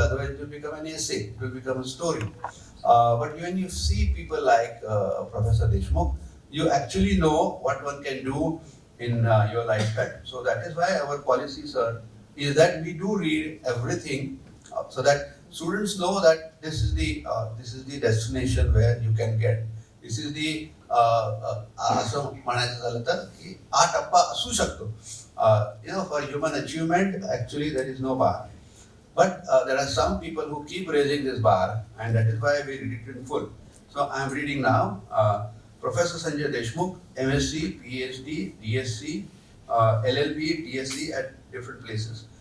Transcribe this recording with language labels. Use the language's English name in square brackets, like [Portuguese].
[English] Otherwise, it will become an essay, it will become a story. But when you see people like Professor Deshmukh, you actually know what one can do in your lifetime. So that is why our policy, sir, is that we do read everything so that students know that this is the destination where you can get. This is the [Marathi] असं म्हणायचं झालं तर की हा टप्पा असू शकतो. [English] For human achievement, actually there is no bar. But there are some people who keep raising this bar, and that is why we read it in full. So I am reading now. Professor Sanjay Deshmukh, MSc, PhD, DSc, LLB, DSc at different places.